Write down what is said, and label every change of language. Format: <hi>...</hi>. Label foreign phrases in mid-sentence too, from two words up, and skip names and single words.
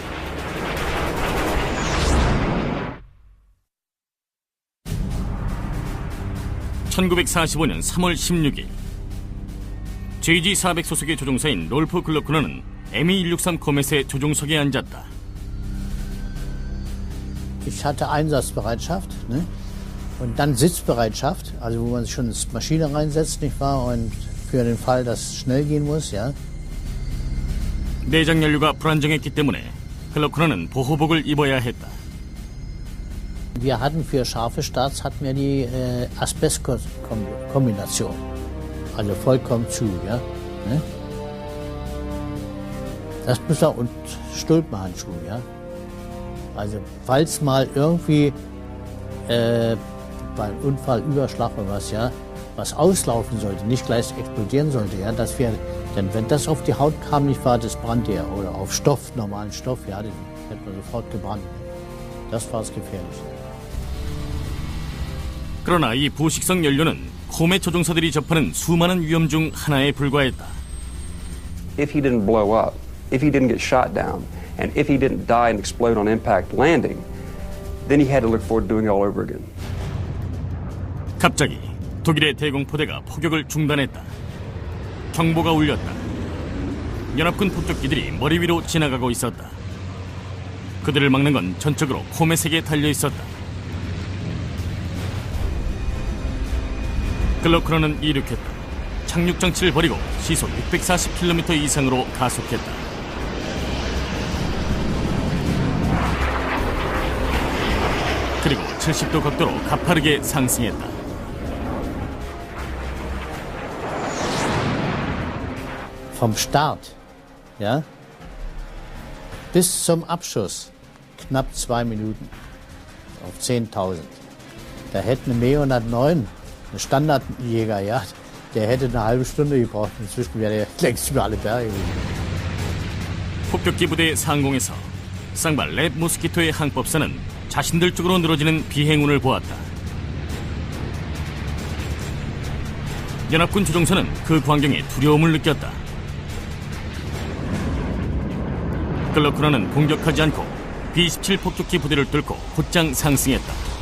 <ko>(1945년 3월 16일) JG-400 소속의 조종사인 롤프 글로크너는 ME-163 코멧의 조종석에 앉았다.</ko> <de>Ich hatte Einsatzbereitschaft, ne? Und dann Sitzbereitschaft, also wo man schon ins Maschine reinsetzt, nicht wahr? Und für den Fall, dass es schnell gehen muss, ja.</de> <ko>내장 연료가 불안정했기 때문에 글로크너는 보호복을 입어야 했다.</ko> <de>Wir hatten für scharfe Starts hatten wir die Asbest-Kombination, also vollkommen zu, ja. Ne? Das müssen wir, und Stulpenhandschuhe, ja. Also falls mal irgendwie beim Unfall, Überschlag oder was, ja, was auslaufen sollte, nicht gleich explodieren sollte, ja, dass wir, denn wenn das auf die Haut kam, nicht wahr, das brannte ja, oder auf Stoff, normalen Stoff, ja, den hätte man sofort gebrannt. Das war das Gefährliche.</de> <ko>그러나 이 부식성 연료는 코멧 조종사들이 접하는 수많은 위험 중 하나에 불과했다.</ko> <en>If he didn't blow up, if he didn't get shot down, and if he didn't die and explode on impact landing, then he had to look forward to doing it all over again.</en> <ko>갑자기 독일의 대공포대가 포격을 중단했다. 경보가 울렸다. 연합군 폭격기들이 머리 위로 지나가고 있었다. 그들을 막는 건 전적으로 코멧에게 달려 있었다. 글로크너는 이륙했다. 착륙 장치를 버리고 시속 640km 이상으로 가속했다. 그리고 70도 각도로 가파르게 상승했다.</ko> <de>Vom Start, ja, bis zum Abschuss knapp 2 Minuten auf 10.000. Da hätte eine Me-109, ein Standardjäger, ja, der hätte eine halbe Stunde gebraucht. Inzwischen wäre er längst über alle Berge gegangen.</de> <ko>폭격기 부대 상공에서 쌍발 랩 모스키토의 항법사는 자신들 쪽으로 늘어지는 비행운을 보았다. 연합군 조종사는 그 광경에 두려움을 느꼈다. 글로크너는 공격하지 않고 B-17 폭격기 부대를 뚫고 곧장 상승했다.</ko>